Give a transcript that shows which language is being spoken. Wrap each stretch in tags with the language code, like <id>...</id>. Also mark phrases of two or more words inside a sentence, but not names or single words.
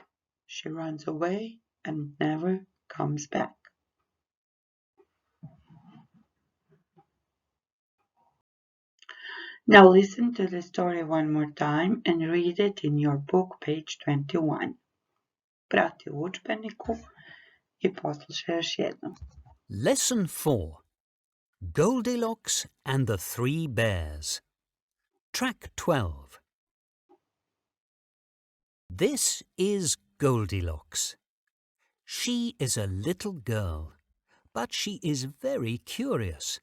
<en>She runs away and never comes back. Now listen to the story one more time and read it in your book, page 21.</en> <hr>Prati u udžbeniku I poslušaj još jednom.</hr> <en>Lesson 4. Goldilocks and the Three Bears. Track 12. This is Goldilocks. She is a little girl, but she is very curious.</en>